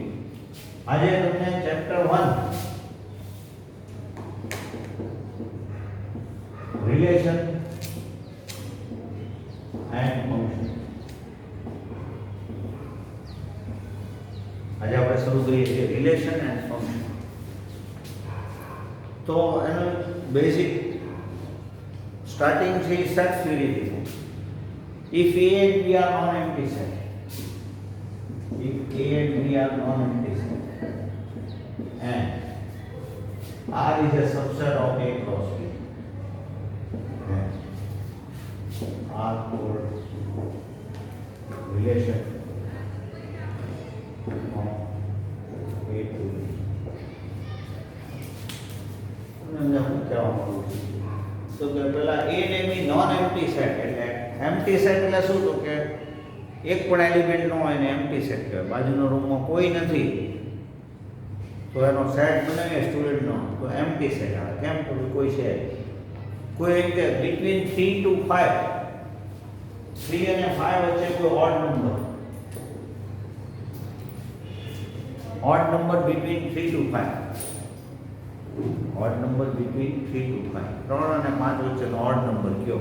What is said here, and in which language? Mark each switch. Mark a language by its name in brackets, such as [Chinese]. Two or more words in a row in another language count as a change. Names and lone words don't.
[Gujarati] આજે તમને [English] chapter 1 relation and function. [Gujarati] આજે આપણે શરૂ કરીએ છીએ [English] relation and function. [Gujarati] તો એનું બેઝિક સ્ટાર્ટિંગ છે [English] set theory. If A and B are non-empty set, if A and B are non-empty set, and R is a subset of A cross B, and R called relation of A to B. [Gujarati] તો કે પેલા A ને B [English] non-empty set [Gujarati] એટલે [English] empty set [Gujarati] એટલે શું? તો કે એક પણ એલિમેન્ટ ન હોય ને [English] empty set [Gujarati] કહેવાય. બાજુના રૂમમાં કોઈ નથી તો એનો સેટ બનાવીએ સ્ટુડન્ટનો તો [English] empty set [Gujarati] આવે. કેમ? તો કોઈ છે કોઈ એમ કે [English] between 3 to 5, [Gujarati] 3 અને 5 વચ્ચે કોઈ [English] odd number, odd number between 3 to 5, odd number between 3 to 5, [Gujarati] 3 અને 5 વચ્ચેનો [English] odd number [Gujarati] કયો?